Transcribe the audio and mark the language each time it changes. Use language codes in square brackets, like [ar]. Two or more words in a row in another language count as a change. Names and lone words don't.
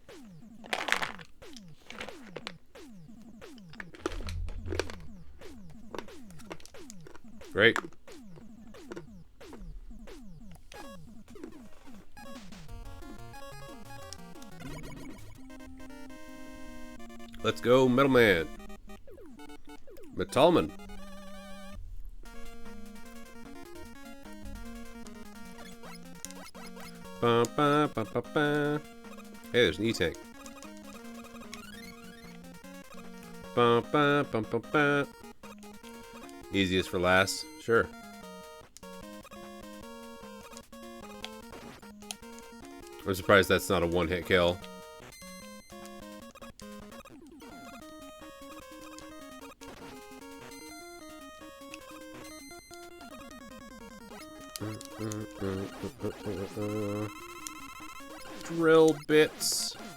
[en] Great. Let's go, Metal Man. Metalman. Ba, ba, ba, ba, ba. Hey, there's an E-tank. Ba, ba, ba, ba, ba. Easiest for last. Sure. I'm surprised that's not a one-hit kill. Drill bits.